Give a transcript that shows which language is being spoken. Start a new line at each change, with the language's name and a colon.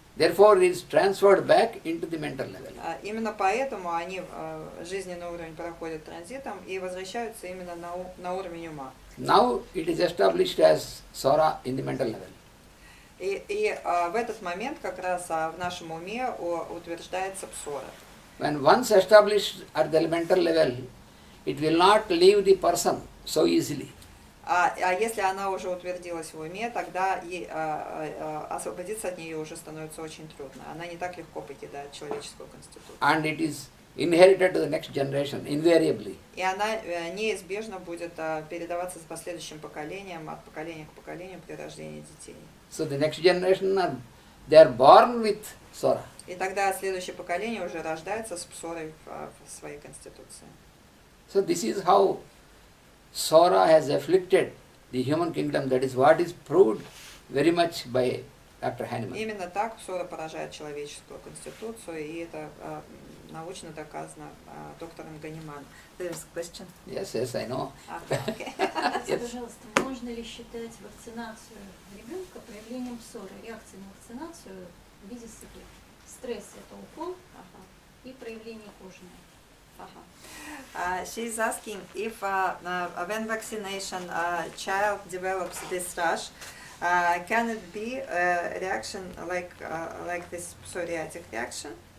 English: Therefore, it is transferred back into the mental level.
Russian: Именно поэтому они жизненный уровень проходят транзитом и возвращаются именно на уровень ума.
English: Now it is established as Sora in the mental level.
Russian: И в этот момент как раз в нашем уме утверждается псора.
English: When once established at the mental level, it will not leave the person so easily.
Russian: А если она уже утвердилась в уме, тогда освободиться от нее уже становится очень трудно. Она не так легко покидает человеческую конституцию.
English: And it is inherited to the next generation, invariably.
Russian: И она неизбежно будет передаваться с последующим поколением, от поколения к поколению при рождении детей.
English: So the next generation, they are born with Sora.
Russian: И тогда следующее поколение уже рождается с псорой в своей конституции.
English: So this is how Sora has afflicted the human kingdom. That is what is proved very much by Dr. Hahnemann.
Russian: Именно так псора поражает человеческую конституцию, и это научно доказано доктором Ганиманом.
English: There's a question. Yes, I know. Okay.
Russian: Скажите, пожалуйста, можно ли считать вакцинацию ребенка проявлением псоры, реакции на вакцинацию в виде сыпи? Стресс – это укол и проявление кожное.
English: She's asking if when vaccination child develops this rash, can it be a reaction like this psoriatic reaction?